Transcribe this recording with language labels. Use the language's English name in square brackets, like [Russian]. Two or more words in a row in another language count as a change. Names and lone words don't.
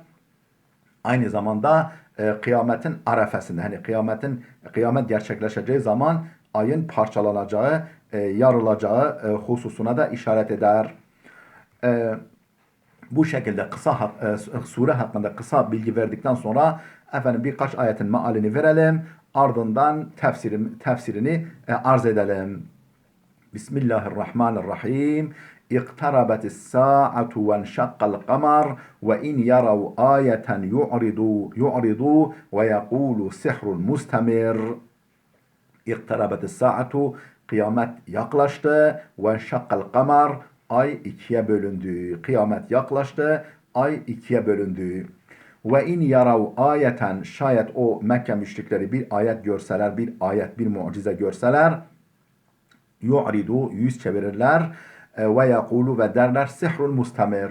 [Turkish] Aynı zamanda kıyametin arefesinde, hani kıyamet gerçekleşeceği zaman ayın parçalanacağı, yarılacağı hususuna da işaret eder. Bu şekilde sure hakkında kısa bilgi verdikten sonra birkaç ayetin mealini verelim. Ardından tefsirini arz edelim. [Arabic] Bismillahirrahmanirrahim. اقتربت الساعة وانشق القمر وإن يروا آية يعرضوا ويقولوا سحر مستمر. اقتربت الساعة, [Turkish] kıyamet yaklaştı. [Arabic] وانشق القمر, [Turkish] ay ikiye bölündü. Kıyamet yaklaştı, ay ikiye bölündü. [Arabic] وإن يروا آية, [Turkish] şayet o Mekke müşrikleri bir ayet görseler, bir mucize görseler, yu'ridu, yüz çevirirler [Arabic] ويقولوا, [Turkish] ve derler [Arabic] سحر مستمر.